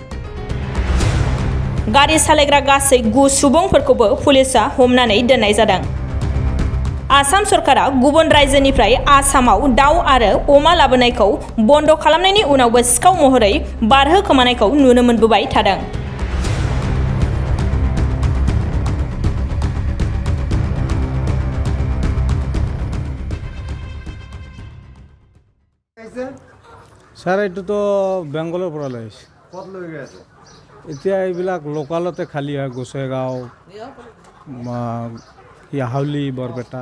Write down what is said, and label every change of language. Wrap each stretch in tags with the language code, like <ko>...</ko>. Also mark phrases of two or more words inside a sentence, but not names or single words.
<brx>गारि सालायग्रा गासै 9 सुबुंफोरखौबो पुलिसआ हमनानै दोननाय जादों। आसाम सरकारा गुबुन रायजोनिफ्राय आसामाव दाउ आरो अमा लाबोनायखौ बन्द खालामनायनि उनावबो सिखाव महरै बारहोखोमानायखौ नुनो मोनबोबाय थादों।</brx> <as>স্যার এইটো তো বেংগলৰ পৰা লৈছে। কত লৈ গৈ আছে? এতিয়া এইবিলাক লোকালতে খালী হয়, গোসাইগাঁও, হাউলি, বৰপেটা।</as>